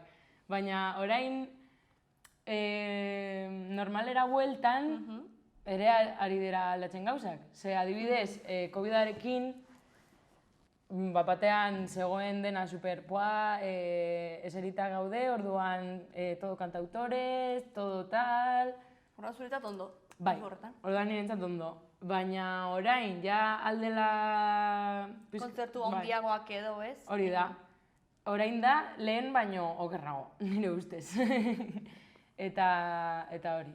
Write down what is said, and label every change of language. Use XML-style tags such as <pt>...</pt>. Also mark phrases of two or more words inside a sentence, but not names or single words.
<eu>Baina orain normalera bueltan ere ari dira aldatzen gauzak. Ze adibidez, COVID-arekin batean zegoen dena superpoa, eserita gaude, orduan</eu> <es>todo cantautores, todo tal...</es> <eu>Orduan zuretzat ondo? Bai, orduan nirentzat ondo. Baina orain, ja aldela... Kontzertu handiagoak edo, ez? Hori da. Orain da, lehen baino okerrago, nire ustez. Eta hori.</eu>